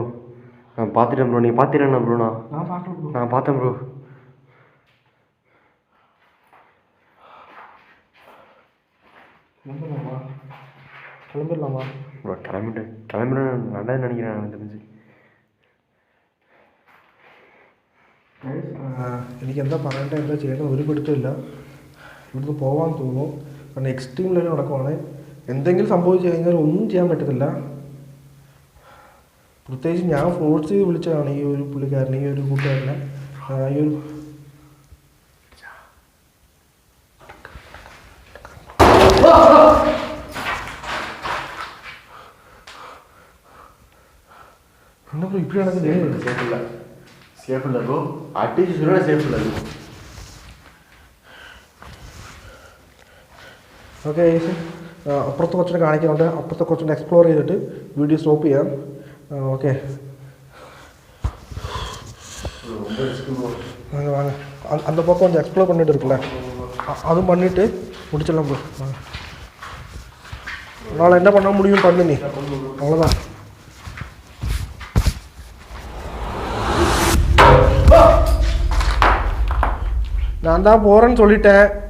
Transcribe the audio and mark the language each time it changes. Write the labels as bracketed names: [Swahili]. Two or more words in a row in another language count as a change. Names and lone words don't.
[Tamil] நான் பார்த்துட்டேன் ப்ரோ. நீ பார்த்துட்டேன் ப்ரோ. நான் பார்க்கல ப்ரோ. நான் பார்த்தேன் ப்ரோ. கிளம்பிடலாமா ப்ரோ? கிளம்பிட்டேன் நல்லது நினைக்கிறேன் எனக்கு தெரிஞ்சு. [Malayalam] എനിക്ക് എന്താ പറയേണ്ടത് എന്താ ചെയ്യേണ്ടത് ഒരു പിടുത്തമില്ല. ഇവിടുന്ന് പോകാൻ തോന്നുന്നു. കാരണം [English] extreme level [Malayalam] നടക്കുവാണ്. എന്തെങ്കിലും സംഭവിച്ചു കഴിഞ്ഞാൽ ഒന്നും ചെയ്യാൻ പറ്റത്തില്ല. പ്രത്യേകിച്ച് ഞാൻ ഫോഴ്സ് ചെയ്ത് വിളിച്ചതാണ് ഈ ഒരു പുള്ളിക്കാരനെ, ഈ ഒരു കൂട്ടുകാരനെ. ഈ ഒരു [Tamil] என்ன ப்ரோ இப்படி நடக்குது? சேஃப் இல்லை ப்ரோ. அட்லீஸ்ட் சொல்ல சேஃப் இல்லை ப்ரோ. [Malayalam] ഓക്കെ അപ്പുറത്ത് കുറച്ചുകൂടെ കാണിക്കുന്നുണ്ട്. അപ്പുറത്തെ കുറച്ചുകൂടെ എക്സ്പ്ലോർ ചെയ്തിട്ട് വീഡിയോ സ്റ്റോപ്പ് ചെയ്യാം. [Tamil] ഓക്കെ வாங்க வாங்க. அந்த பக்கம் கொஞ்சம் எக்ஸ்ப்ளோர் பண்ணிட்டு இருக்குல்ல, அதுவும் பண்ணிவிட்டு முடிச்சிடலாம் ப்ரோ. வாங்க. உன்னால் என்ன பண்ண முடியும் பண்ணு நீ, அவ்வளோதான். நான் தான் போகிறேன்னு சொல்லிட்டேன்.